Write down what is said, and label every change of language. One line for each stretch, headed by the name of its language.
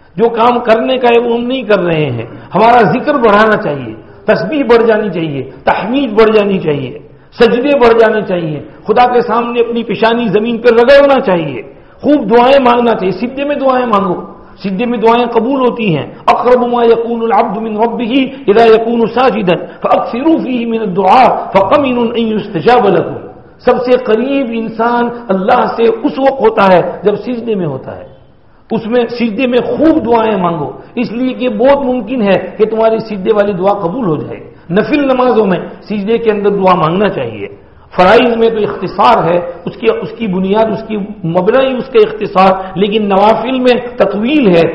Urdu: جو کام کرنے کا ہے وہ ہم نہیں کر رہے ہیں. ہمارا ذکر بڑھانا چاہیے، تسبیح بڑھ جانی چاہیے، تحمید بڑھ جانی چاہیے، سجدے بڑھ جانے چاہیے، خدا کے سامنے اپنی پیشانی زمین پر رگڑنا چاہیے، خوب دعائیں مانگنا چاہیے. سجدے میں دعائیں مانگو، سجدے میں دعائیں قبول ہوتی ہیں.
Arabic: اقرب ما يكون العبد من ربه اذا يكون ساجدا فاكثروا فيه من الدعاء فقمن ان يستجاب لكم.
Urdu: سب سے قریب انسان اللہ سے اس وقت ہوتا ہے جب سجدے میں ہوتا ہے. اس میں سجدے میں خوب دعائیں مانگو، اس لیے کہ بہت ممکن ہے کہ تمہاری سجدے والی دعا قبول ہو جائے. نفل نمازوں میں سجدے کے اندر دعا مانگنا چاہیے. فرائض میں تو اختصار ہے، اس کی بنیاد، اس کی مبنی اس کا اختصار، لیکن نوافل میں تطویل ہے.